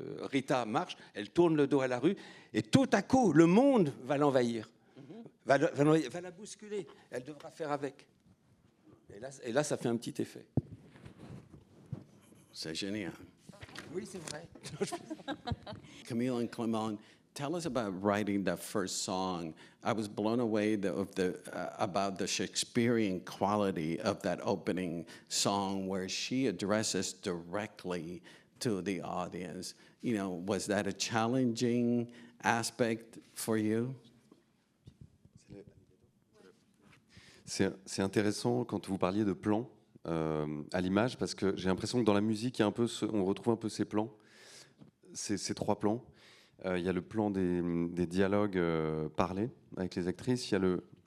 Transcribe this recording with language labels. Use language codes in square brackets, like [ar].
[fr] Rita marche, elle tourne le dos à la rue, et tout à coup, le monde va l'envahir, va la bousculer. Elle devra faire avec. Et là, ça fait un petit effet. C'est génial. Oui, c'est vrai. [en] Camille and Clement, tell us about writing that first song. I was blown away about the Shakespearean quality of that opening song where she addresses directly to the audience. You know, was that a challenging aspect for you? [fr] C'est intéressant quand vous parliez de plans à l'image, parce que j'ai l'impression que dans la musique, on retrouve un peu ces plans, ces trois plans. Il y a le plan des dialogues parlés avec les actrices, il y a le...